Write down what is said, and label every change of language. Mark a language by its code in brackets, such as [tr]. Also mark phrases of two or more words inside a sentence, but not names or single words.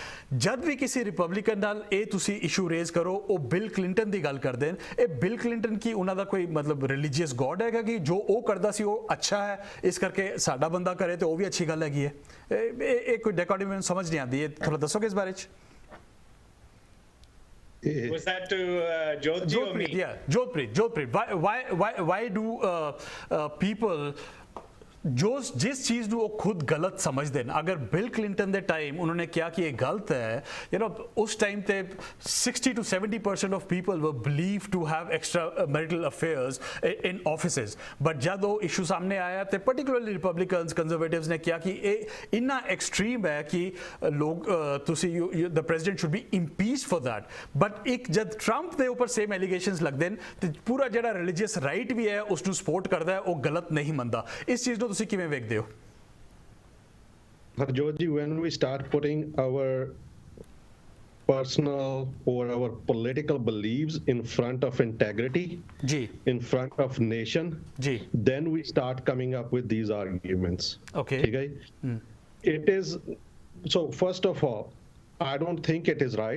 [pa] ਜਦ ਵੀ ਕਿਸੇ ਰਿਪਬਲਿਕਨ ਨਾਲ ਇਹ ਤੁਸੀਂ [en] issue raise [pa] ਕਰੋ, ਉਹ ਬਿਲ ਕਲਿੰਟਨ ਦੀ ਗੱਲ ਕਰਦੇ ਨੇ, ਇਹ ਬਿਲ ਕਲਿੰਟਨ ਕੀ ਉਹਨਾਂ ਦਾ ਕੋਈ ਮਤਲਬ [en] religious god [pa] ਹੈਗਾ ਕਿ ਜੋ ਉਹ ਕਰਦਾ ਸੀ ਉਹ ਅੱਛਾ ਹੈ, ਇਸ ਕਰਕੇ ਸਾਡਾ ਬੰਦਾ ਕਰੇ ਤੇ ਉਹ ਵੀ ਅੱਛੀ ਗੱਲ ਹੈਗੀ ਹੈ? ਇਹ ਕੋਈ ਡੈਕੋਟਿਵ ਮੈਨੂੰ ਸਮਝ ਨਹੀਂ ਆਉਂਦੀ ਹੈ, ਥੋੜਾ ਦੱਸੋਗੇ ਇਸ ਬਾਰੇ 'ਚ? [en] Was that to Jyoti or me? Yeah, Jyotpreet. Why do people [hi] जो जिस चीज़ [pa] ਨੂੰ ਉਹ ਖੁਦ ਗਲਤ ਸਮਝਦੇ ਨੇ ਅਗਰ ਬਿਲ ਕਲਿੰਟਨ ਦੇ ਟਾਈਮ ਉਹਨਾਂ ਨੇ ਕਿਹਾ ਕਿ ਇਹ ਗਲਤ ਹੈ ਉਸ ਟਾਈਮ ਤੇ [en] 60 to 70% of people were believed to have extra marital affairs in offices but [pa] ਜਦ ਉਹ ਇਸ਼ੂ ਸਾਹਮਣੇ ਆਇਆ ਤੇ [en] particularly Republicans conservatives [pa] ਨੇ ਕਿਹਾ ਕਿ ਇਹ ਇੰਨਾ ਐਕਸਟ੍ਰੀਮ ਹੈ ਕਿ ਲੋਕ ਤੁਸੀਂ [en] the president should be impeached for that but [pa] ਇੱਕ ਜਦ ਟਰੰਪ ਦੇ ਉੱਪਰ [en] same allegations [pa] ਲੱਗਦੇ ਨੇ ਤੇ ਪੂਰਾ ਜਿਹੜਾ [en] religious right [pa] ਵੀ ਹੈ ਉਸ ਨੂੰ ਸਪੋਰਟ ਕਰਦਾ ਹੈ ਉਹ ਗਲਤ ਨਹੀਂ ਮੰਨਦਾ ਇਸ ਚੀਜ਼ ਨੂੰ ਤੁਸੀਂ ਕਿਵੇਂ ਵੇਖਦੇ ਹੋ [en] Harjot ji, when we start putting our personal or our political beliefs in front of integrity, in front of nation, then we start coming up with these arguments. Okay. It is, so first of all, I don't think it is right.